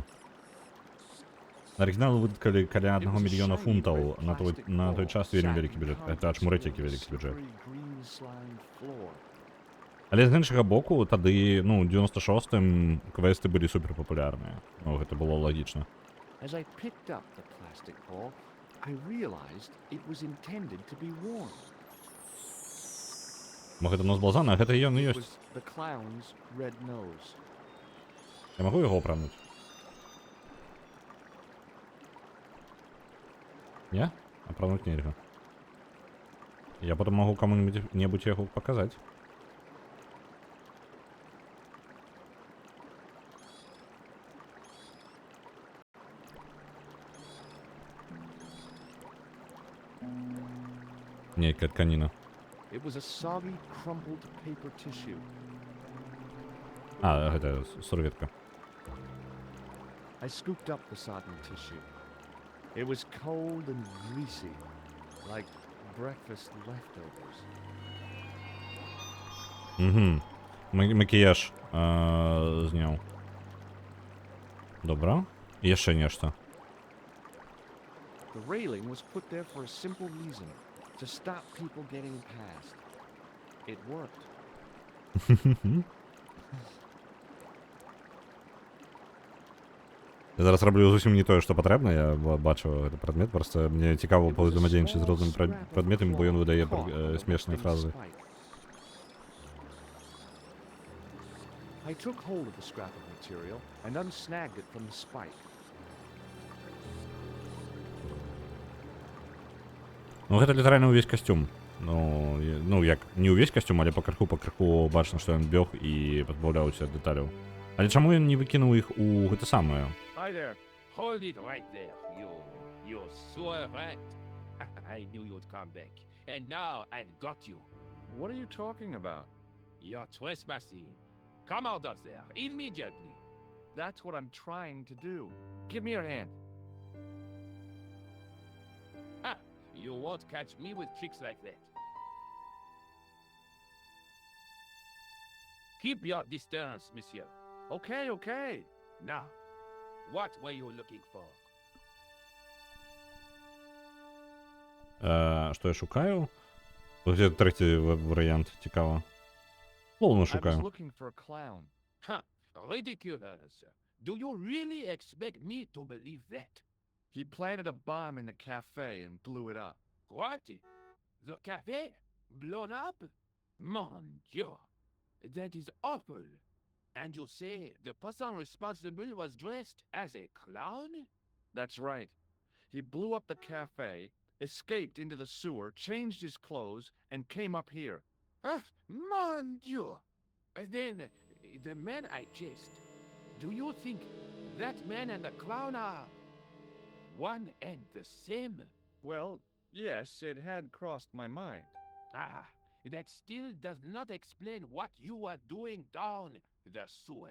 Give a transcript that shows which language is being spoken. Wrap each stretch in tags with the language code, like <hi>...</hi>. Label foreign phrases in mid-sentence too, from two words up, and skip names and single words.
<be>Арыгінал выдаткалі каля 1 мільёна фунтаў. На той час вельмі вялікі бюджэт. Это ачмурэць які вялікі бюджэт.</be> <en>Green slime floor.</en> <be>Але з іншага боку, тады, ну, у 96-м квесты былі суперпапулярныя. Ну, гэта было лагічна.</be> <en>As I picked up the plastic ball, I realized it was intended to be worn.</en> <be>Мо гэта нос Балзана, а гэта ён і</be> <en>It</en> <be>ёсць.</be> <en>was the clown's red nose.</en> <be>Я магу яго апрануць? Не? Апрануць нельга. Я потом магу каму-небудзь яго паказаць. Нейкая тканіна.</be> <en>It was a soggy, crumpled paper tissue.</en> <be>А, гэта сурветка.</be> <en>I scooped up the sodden tissue. It was cold and greasy, like breakfast leftovers.</en> <be>Угу. Макіяж зняў. Добра. І яшчэ нешта.</be> <en>The railing was put there for a simple reason, to stop people getting past. It worked.</en> <be>Я зараз раблю зусім не тое, што патрэбна, я бачу гэты прадмет, проста мне цікава паўзаемадзейнічаць з рознымі прадметамі, бо ён выдае смешныя фразы.</be> <en>I took hold of the scrap of material and unsnagged it from the spike.</en> <be>Ну гэта літаральна ўвесь касцюм. Ну як не ўвесь касцюм, але пакрыху бачна, што ён бег і пазбаўляўся ад дэталяў. Але чаму ён не выкінуў іх у гэта самае?</be> <en>Hi there. Hold it right there, you sore rat. I knew you'd come back. And now I've got you. What are you talking about? You're trespassing. Come out of there, immediately. That's what I'm trying to do. Give me your hand. Ha! You won't catch me with tricks like that. Keep your distance, monsieur. Okay, okay. Now, what were you looking for?</en> <be>Што я шукаю? Ось трэці варыянт, цікава. Клоуна</be> <en>I was</en> <be>шукаю.</be> <en>looking for a clown. Ha! Ridiculous. Do you really expect me to believe that? He planted a bomb in the cafe and blew it up. What? The cafe? Blown up?</en> <fr>Mon Dieu!</fr> <en>That is awful. And you say the person responsible was dressed as a clown? That's right. He blew up the cafe, escaped into the sewer, changed his clothes, and came up here.</en> <fr>Ah, mon Dieu!</fr> <en>Then, the man I chased, do you think that man and the clown are one and the same? Well, yes, it had crossed my mind. Ah, that still does not explain what you are doing down the sewer.</en>